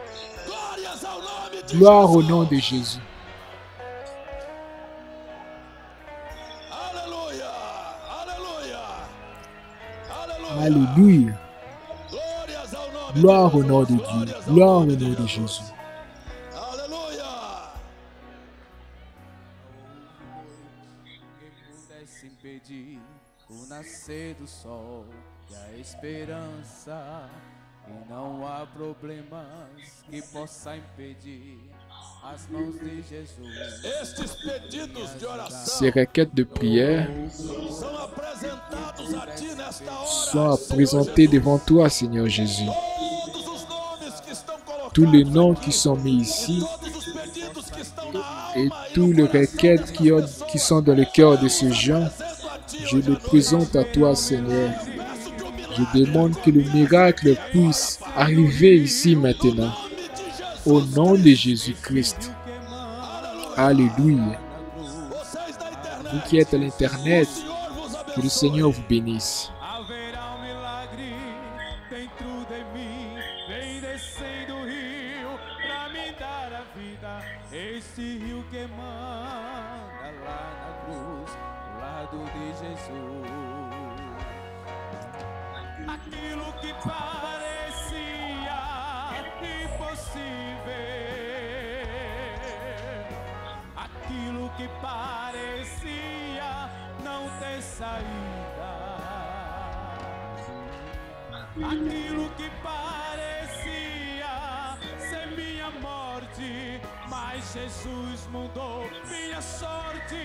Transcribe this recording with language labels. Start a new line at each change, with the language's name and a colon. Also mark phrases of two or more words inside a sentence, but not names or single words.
French: Gloire au nom de Jésus. Alléluia. Gloire au nom de Dieu. Gloire au nom de Jésus. Alléluia.
Portuguese: O nascer do sol e a esperança E não há problemas que possa impedir as mãos de Jesus. Estes pedidos de oração
French: Ces requêtes de prière
Portuguese: são apresentados a ti nesta hora.
French: sont présentées devant toi, Seigneur Jésus.
Portuguese: Todos os nomes que estão colocados
French: Tous les noms qui sont mis ici
Portuguese: todos os pedidos que estão na
French: et
Portuguese: alma e
French: tous
Portuguese: no
French: les
Portuguese: coração.
French: requêtes qui sont dans le cœur de ces gens,
Portuguese: Apresento a ti
French: je
Portuguese: hoje
French: les
Portuguese: à noite.
French: présente à toi, Seigneur.
Portuguese: Peço que o
French: Je
Portuguese: milagre
French: demande que le miracle puisse arriver ici maintenant. Au nom de Jésus-Christ. Alléluia.
Portuguese: vocês da internet,
French: Vous qui êtes à l'internet,
Portuguese: o Senhor vos
French: que
Portuguese: abençoe.
French: le Seigneur vous bénisse.
Portuguese: Haverá milagre dentro de mim. Vem descendo o rio pra me dar a vida. Este rio que manda lá na cruz, ao lado de Jesus. Aquilo que parecia impossível, aquilo que parecia não ter saída, aquilo que parecia ser minha morte, mas Jesus mudou minha sorte.